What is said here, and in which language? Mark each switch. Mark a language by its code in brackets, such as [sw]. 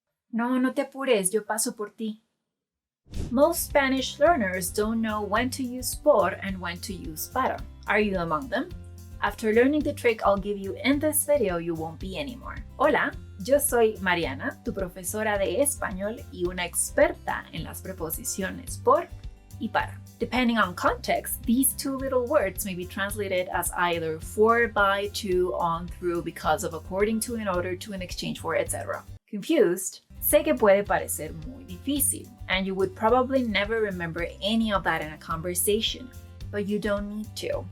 [es] No, no te apures, yo paso por ti. [en] Most Spanish learners don't know when to use por and when to use para. Are you among them? After learning the trick I'll give you in this video, you won't be anymore. [es] Hola, yo soy Mariana, tu profesora de español y una experta en las preposiciones por y para. [en] Depending on context, these two little words may be translated as either for, by, to, on, through, because of, according to, in order to, in exchange for, etc. Confused? [es] Sé que puede parecer muy difícil, [en] and you would probably never remember any of that in a conversation, but you don't need to.